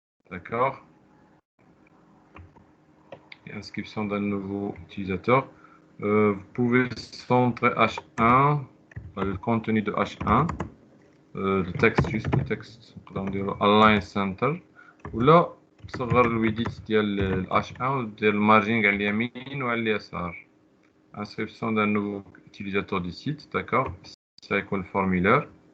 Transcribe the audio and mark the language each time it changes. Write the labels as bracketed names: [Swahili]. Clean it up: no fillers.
[French] D'accord. Inscription d'un nouveau utilisateur. Vous pouvez centrer H1, le contenu de H1, le texte, juste le texte, align center. Ou là, [Arabic] صغر الويديت ديال H1 ودير المارجين على اليمين وعلى اليسار. [French] Inscription d'un nouveau utilisateur du site, d'accord. Ça [Arabic] يكون [French] le formulaire.